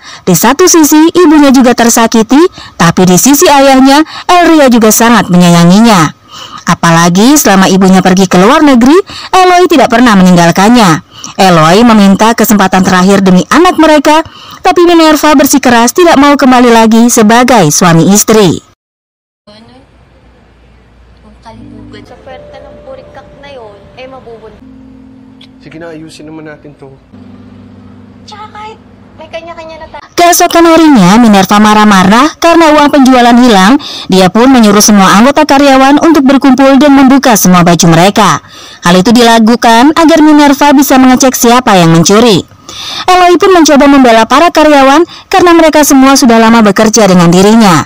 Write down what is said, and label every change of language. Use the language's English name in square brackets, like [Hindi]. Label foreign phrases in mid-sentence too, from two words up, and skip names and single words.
[Indonesian] Di satu sisi ibunya juga tersakiti, tapi di sisi ayahnya Elria juga sangat menyayanginya. Apalagi selama ibunya pergi ke luar negeri, Eloy tidak pernah meninggalkannya. Eloy meminta kesempatan terakhir demi anak mereka, tapi Minerva bersikeras tidak mau kembali lagi sebagai suami istri. [Filipino] Kalibugan sa pwerta ng burikak na yon, mabubun. Sige na, ayusin naman natin to. Tsaka kahit may kanya-kanya na tayo. [Indonesian] Keesokan harinya, Minerva marah-marah karena uang penjualan hilang. Dia pun menyuruh semua anggota karyawan untuk berkumpul dan membuka semua baju mereka. Hal itu dilakukan agar Minerva bisa mengecek siapa yang mencuri. Eloy pun mencoba membela para karyawan karena mereka semua sudah lama bekerja dengan dirinya.